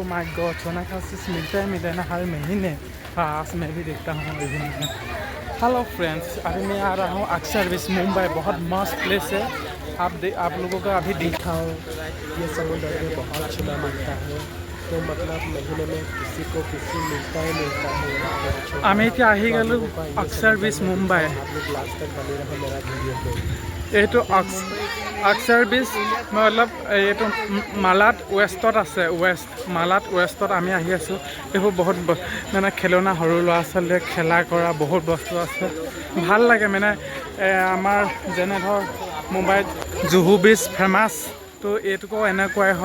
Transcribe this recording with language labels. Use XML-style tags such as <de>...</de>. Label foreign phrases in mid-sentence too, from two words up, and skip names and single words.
<en>oh my god,</en> <hi>सोना का चीज़ मिलता है ना हर महीने। हाँ आज मैं भी देखता हूँ इवनिंग में।</hi> <en>hello friends,</en> <hi>अभी मैं आ रहा हूँ अक्सर बीच मुंबई। बहुत मस्त प्लेस है। आप लोगों का अभी देखा हो ये समुद्र में बहुत अच्छा लगता है। तो मतलब महीने में किसी को किसी मिलता है।</hi> <as>আমি এতিয়া আহি গ'লোঁ অক্সাৰ বিচ মুম্বাই।</as> <hi>आप लोग लास्ट तक बने रहो मेरा वीडियो को।</hi> <as>এইটো অক্সাৰ বিচ মতলব এইটো মালাত ৱেষ্টত আছে। মালাত ৱেষ্টত আমি আহি আছোঁ। এইবোৰ বহুত মানে খেলনা সৰু ল'ৰা ছোৱালীয়ে খেলা কৰা বহুত বস্তু আছে। ভাল লাগে মানে আমাৰ যেনে ধৰ মুম্বাইত জুহু বিচ ফেমাছ, তো এইটোকো এনেকুৱাই হয়।</as>